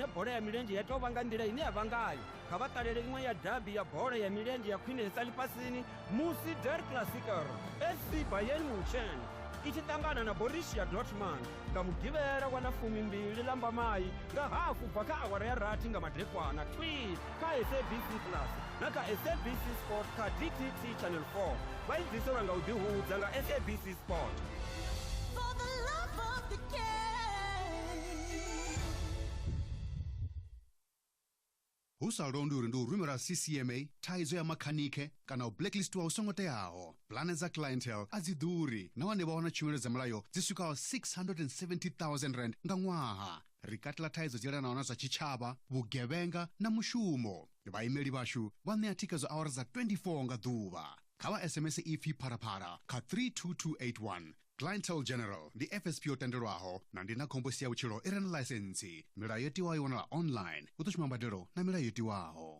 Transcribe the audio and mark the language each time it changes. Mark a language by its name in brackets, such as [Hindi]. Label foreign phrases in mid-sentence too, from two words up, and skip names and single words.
[Venda] bola ya milenzhe ya tou vha nga nḓila ine ya vha ngayo kha vha ṱalele iṅwe ya dabi ya bola ya milenzhe ya khwinesa ḽifhasini musi Der Klassiker FC Bayern Munchen i tshi ṱangana na Borussia Dortmund nga mugivhela wa na 12 Lambamai nga hafu bva kha awara ya rathi nga madekwana kha SABC Plus na kha SABC Sport kha DTT Channel 4 vha i bviselwa nga u ḓihudza nga SABC Sport. [English] For the love of the game. [Venda] Hu sa londi uri ndi u rumela CCMA thaidzo ya makhanike kana u blacklistiwa u songo teaho plane dza clientele a dzi ḓuri nahone vha wana tshumelo dza mulayo dzi swikaho 670,000 rand nga ṅwaha ri katela thaidzo dzi yelanaho na zwa tshitshavha vhugevhenga na mushumo vhaimeli vhashu vha ṋea thikhedzo awara dza 24 nga ḓuvha kha vha SMS ipfi pharaphala kha 32281 Clientele General ndi FSP yo tendelwaho na ndindakhombo ya vhutshilo i re na ḽaisentsi milayo yo tiwaho i wanala online u ḓo shuma mbadelo na milayo yo tiwaho.